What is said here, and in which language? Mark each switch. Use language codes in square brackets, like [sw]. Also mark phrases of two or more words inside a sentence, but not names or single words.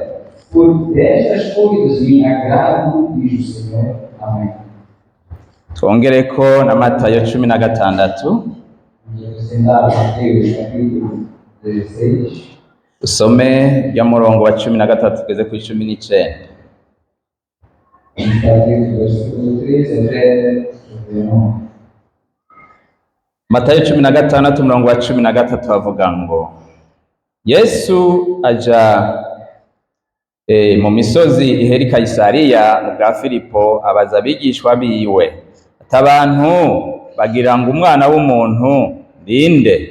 [pt] Por destas coisas me agrado, diz o Senhor. Amém. [rn] Twongereko na Matayo 16. [pt] Acrescentar Mateus capítulo 16. [rn] Usome rya murongo wa 13 tugeze ku 19. [pt] Versículo 13 até 19. [rn] Matayo 16 murongo wa 13 bavuga ngo Yesu aja mu misozi ihera i Kayisariya mu bwa Filipo, abaza abigishwa biwe ati abantu bagira ngo umwana w'umuntu ninde?